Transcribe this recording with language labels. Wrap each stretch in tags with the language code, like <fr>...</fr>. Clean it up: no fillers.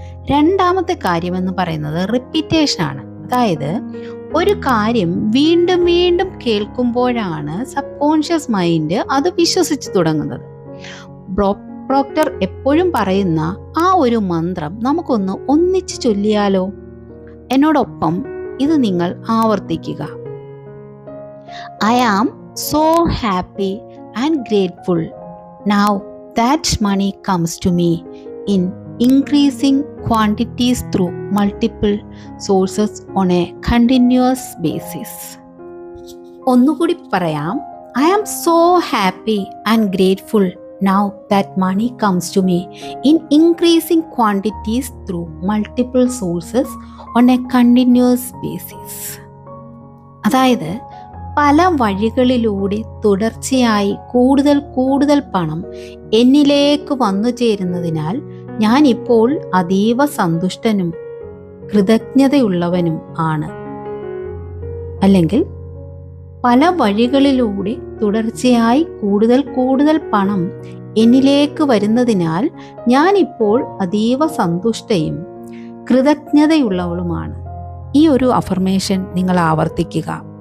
<ml>രണ്ടാമത്തെ കാര്യം എന്ന് പറയുന്നത് റിപ്പീറ്റേഷൻ ആണ്. അതായത്, ഒരു കാര്യം വീണ്ടും വീണ്ടും കേൾക്കുമ്പോഴാണ് സബ് കോൺഷ്യസ് മൈൻഡ് അത് വിശ്വസിച്ചു തുടങ്ങുന്നത്. പ്രോക്ടർ എപ്പോഴും പറയുന്ന ആ ഒരു മന്ത്രം നമുക്കൊന്ന് ഒന്നിച്ച് ചൊല്ലിയാലോ? എന്നോടൊപ്പം ഇത് നിങ്ങൾ ആവർത്തിക്കുക.</ml> <en>I am so happy and grateful now that money comes to me in increasing quantities through multiple sources on a continuous basis.</en> <ml>ഒന്നുകൂടി പറയാം.</ml> <en>I am so happy and grateful now that money comes to me in increasing quantities through multiple sources on a continuous basis.</en> <ml>അതായത്, പല വഴികളിലൂടെ തുടർച്ചയായി കൂടുതൽ കൂടുതൽ പണം എന്നിലേക്ക് വന്നു ചേരുന്നതിനാൽ ഞാൻ ഇപ്പോൾ അതീവ സന്തുഷ്ടനും കൃതജ്ഞതയുള്ളവനും ആണ്. അല്ലെങ്കിൽ, പല വഴികളിലൂടെ തുടർച്ചയായി കൂടുതൽ കൂടുതൽ പണം എന്നിലേക്ക് വരുന്നതിനാൽ ഞാൻ ഇപ്പോൾ അതീവ സന്തുഷ്ടയും കൃതജ്ഞതയുള്ളവളുമാണ്. ഈ ഒരു അഫർമേഷൻ നിങ്ങൾ ആവർത്തിക്കുക.</ml>